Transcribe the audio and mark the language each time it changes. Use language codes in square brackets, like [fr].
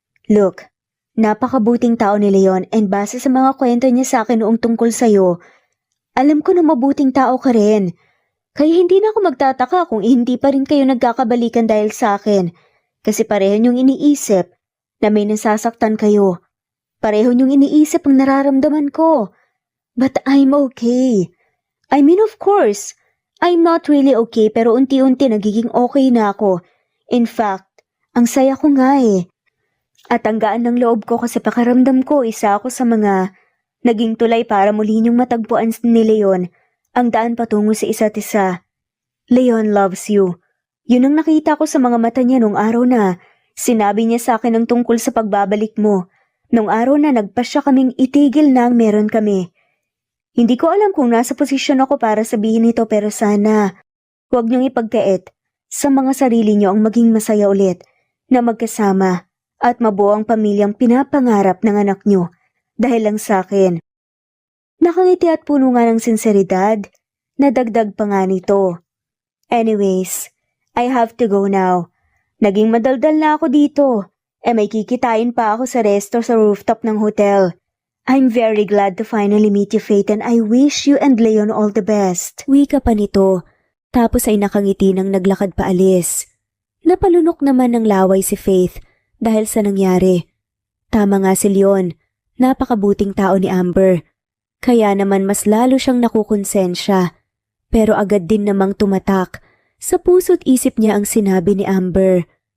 [en] Look, [tl] napakabuting tao ni Leon and base sa mga kwento niya sa akin noong tungkol sa'yo, alam ko na mabuting tao ka rin. Kaya hindi na ako magtataka kung hindi pa rin kayo nagkakabalikan dahil sa akin. Kasi pareho niyong iniisip na may nasasaktan kayo. Pareho niyong iniisip ang nararamdaman ko. [en] But I'm okay. I mean, of course, I'm not really okay [tl] pero unti-unti nagiging okay na ako. [en] In fact, [tl] ang saya ko nga eh. At ang gaan ng loob ko kasi pakaramdam ko isa ako sa mga naging tulay para muli niyong matagpuan ni Leon ang daan patungo sa isa't isa. [en] Leon loves you. [tl] Yun ang nakita ko sa mga mata niya nung araw na sinabi niya sa akin ang tungkol sa pagbabalik mo. Nung araw na nagpasya kaming itigil na ang meron kami. Hindi ko alam kung nasa posisyon ako para sabihin ito pero sana huwag niyong ipagkait sa mga sarili niyo ang maging masaya ulit na magkasama at mabuo ang pamilyang pinapangarap ng anak niyo dahil lang sa akin. Nakangiti at puno nga ng sinseridad na dagdag pa nga nito. [en] Anyways, I have to go now. [tl] Naging madaldal na ako dito. May kikitain pa ako sa resto sa rooftop ng hotel. [en] I'm very glad to finally meet you, Faith, and I wish you and Leon all the best. [tl] Wika pa nito, tapos ay nakangiti nang naglakad pa alis. Napalunok naman ng laway si Faith dahil sa nangyari. Tama nga si Leon, napakabuting tao ni Amber. Kaya naman mas lalo siyang nakukonsensya. Pero agad din namang tumatak sa puso't isip niya ang sinabi ni Amber.